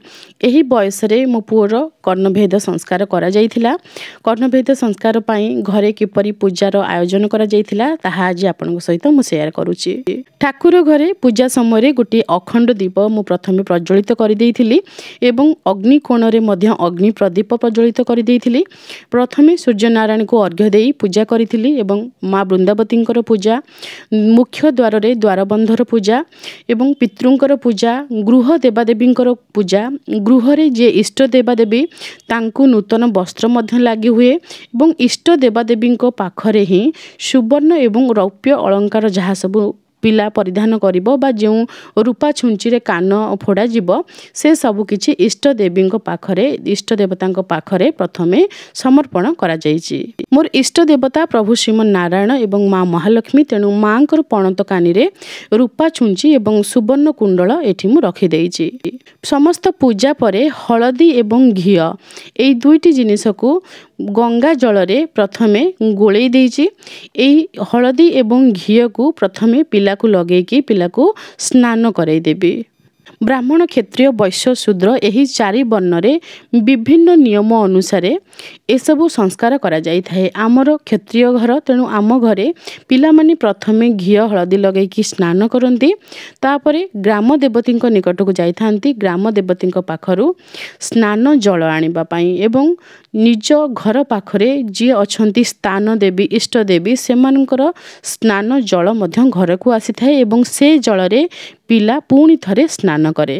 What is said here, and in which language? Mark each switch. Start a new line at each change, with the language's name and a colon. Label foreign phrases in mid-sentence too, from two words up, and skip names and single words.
Odia: ଏହି ବୟସ ରେ ମୋ ପୁଅର କର୍ଣ୍ଣଭେଦ ସଂସ୍କାର କରା ଯାଇଥିଲା। କର୍ଣ୍ଣଭେଦ ସଂସ୍କାର ପାଇଁ ଘରେ କିପରି ପୂଜାର ଆୟୋଜନ କରା ଯାଇଥିଲା ତାହା ଆଜି ଆପଣଙ୍କ ସହିତ ମୁଁ ସେୟାର କରୁଛି। ଠାକୁର ଘରେ ପୂଜା ସମୟ ରେ ଗୋଟେ ଅଖଣ୍ଡ ଦୀପ ମୁଁ ପ୍ରଥମେ ପ୍ରଜ୍ୱଳିତ କରି ଦେଇଥିଲି ଏବଂ ଅଗ୍ନି କୋଣ ରେ ମଧ୍ୟ ଅଗ୍ନି ପ୍ରଦୀପ ପ୍ରଜ୍ୱଳିତ କରି ଦେଇଥିଲି। ପ୍ରଥମେ ସୂର୍ଯ୍ୟ ନାରାୟଣ କୁ ଅର୍ଘ୍ୟ ଦେଇ ପୂଜା କରିଥିଲି ଏବଂ ମା' ବୃନ୍ଦାବତୀଙ୍କର ପୂଜା, ମୁଖ୍ୟ ଦ୍ୱାର ରେ ଦ୍ୱାରବନ୍ଧର ପୂଜା ଏବଂ ପିତୃଙ୍କର ପୂଜା, ଗୃହ ଦେବାଦେବୀଙ୍କର ପୂଜା, ଗୃହ ରେ ଯେ ଇଷ୍ଟ ଦେବାଦେବୀ ତାଙ୍କୁ ନୂତନ ବସ୍ତ୍ର ମଧ୍ୟ ଲାଗି ହୁଏ ଏବଂ ଇଷ୍ଟ ଦେବାଦେବୀଙ୍କ ପାଖରେ ହିଁ ସୁବର୍ଣ୍ଣ ଏବଂ ରୌପ୍ୟ ଅଳଙ୍କାର ଯାହା ସବୁ ପିଲା ପରିଧାନ କରିବ ବା ଯୋ ରୁପା ଛୁଞ୍ଚି ରେ କାନ ଫୋଡ଼ା ଯିବ ସେ ସବୁ କିଛି ଇଷ୍ଟ ଦେବୀଙ୍କ ପାଖରେ ଇଷ୍ଟ ଦେବତାଙ୍କ ପାଖରେ ପ୍ରଥମେ ସମର୍ପଣ କରା ଯାଉଛି। ମୋର ଇଷ୍ଟ ଦେବତା ପ୍ରଭୁ ଶ୍ରୀମନ ନାରାୟଣ ଏବଂ ମା' ମହାଲକ୍ଷ୍ମୀ। ତେଣୁ ମାଙ୍କର ପଣତ କାନି ରେ ରୁପା ଛୁଞ୍ଚି ଏବଂ ସୁବର୍ଣ୍ଣ କୁଣ୍ଡଳ ଏଠି ମୁଁ ରଖି ଦେଇଛି। ସମସ୍ତ ପୂଜା ପରେ ହଳଦୀ ଏବଂ ଘିଅ ଏହି ଦୁଇଟି ଜିନିଷ କୁ ଗଙ୍ଗା ଜଳ ରେ ପ୍ରଥମେ ଗୋଳାଇ ଦେଇଛି। ଏହି ହଳଦୀ ଏବଂ ଘିଅ କୁ ପ୍ରଥମେ ପିଲା କୁ ଲଗାଇକି ପିଲା କୁ ସ୍ନାନ କରାଇ ଦେବି। ବ୍ରାହ୍ମଣ କ୍ଷତ୍ରିୟ ବୈଶ୍ୟ ଶୂଦ୍ର ଏହି ଚାରି ବର୍ଣ୍ଣରେ ବିଭିନ୍ନ ନିୟମ ଅନୁସାରେ ଏସବୁ ସଂସ୍କାର କରା ଯାଇ ଥାଏ। ଆମର କ୍ଷତ୍ରିୟ ଘର ତେଣୁ ଆମ ଘରେ ପିଲା ମାନେ ପ୍ରଥମେ ଘିଅ ହଳଦୀ ଲଗାଇକି ସ୍ନାନ କରନ୍ତି ତାପରେ ଗ୍ରାମ ଦେବତୀ ନିକଟ କୁ ଯାଇ ଥାଆନ୍ତି ଗ୍ରାମ ଦେବତୀ ପାଖରୁ ସ୍ନାନ ଜଳ ଆଣିବା ପାଇଁ ଏବଂ ନିଜ ଘର ପାଖରେ ଯେ ଅଛନ୍ତି ସ୍ଥାନ ଦେବୀ ଇଷ୍ଟ ଦେବୀ ସେମାନଙ୍କର ସ୍ନାନ ଜଳ ମଧ୍ୟ ଘର କୁ ଆସି ଥାଏ ଏବଂ ସେ ଜଳ ରେ ପିଲା ପୁଣି ଥରେ ସ୍ନାନ କରେ।